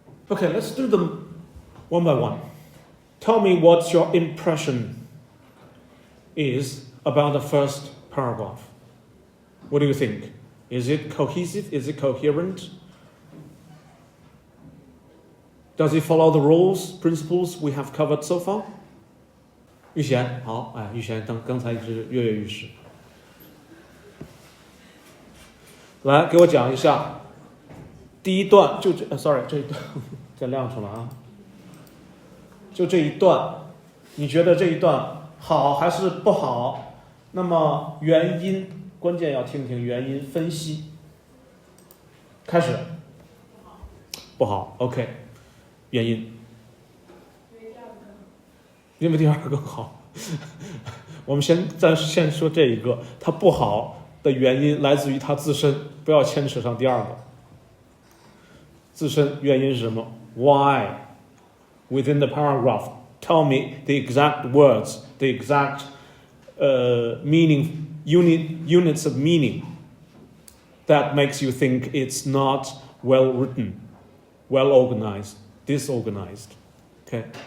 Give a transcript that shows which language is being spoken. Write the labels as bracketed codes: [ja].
[en] Okay, let's do them one by one. Tell me what your impression is about the first paragraph. What do you think? Is it cohesive? Is it coherent? Does it follow the rules, principles we have covered so far? [zh] 玉贤，好，哎，玉贤刚才一直跃跃欲试。来，给我讲一下第一段，就这， [en] sorry， [zh] 这一段再亮出来啊。就这一段，你觉得这一段好还是不好？那么原因，关键要听听原因分析。开始。不好 ， [en] OK， [zh] 原因。因为第二个更好。我们先说这一个，它不好的原因来自于它自身，不要牵扯上第二个。自身原因是什么 ？ [en] Why within the paragraph? Tell me the exact words, the exact meaning, units of meaning that makes you think it's not well written, well organized, disorganized. Okay.